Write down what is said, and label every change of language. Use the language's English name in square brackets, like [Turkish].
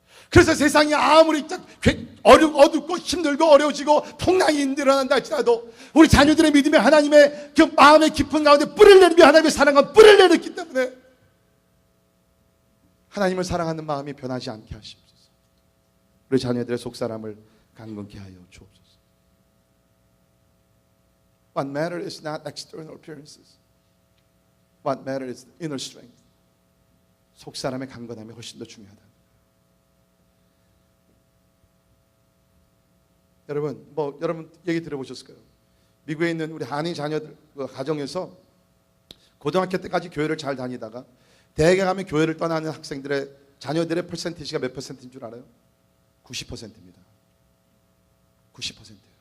[Korean] 그래서 세상이 아무리 어둡고 힘들고 어려워지고 풍랑이 일어난다 할지라도 우리 자녀들의 믿음이 하나님의 그 마음의 깊은 가운데 뿌리를 내리며 하나님의 사랑과 뿌리를 내렸기 때문에 하나님을 사랑하는 마음이 변하지 않게 하시옵소서. 우리 자녀들의 속사람을 강건케 하여 주옵소서. [English] What matters is not external appearances. What matters is inner strength. [Korean] 속사람의 강건함이 훨씬 더 중요하다. 여러분 얘기 들어보셨을 거예요. 미국에 있는 우리 한인 자녀들 가정에서 고등학교 때까지 교회를 잘 다니다가 대학에 가면 교회를 떠나는 학생들의 자녀들의 퍼센티지가 몇 퍼센트인 줄 알아요? 90%입니다. 90%예요.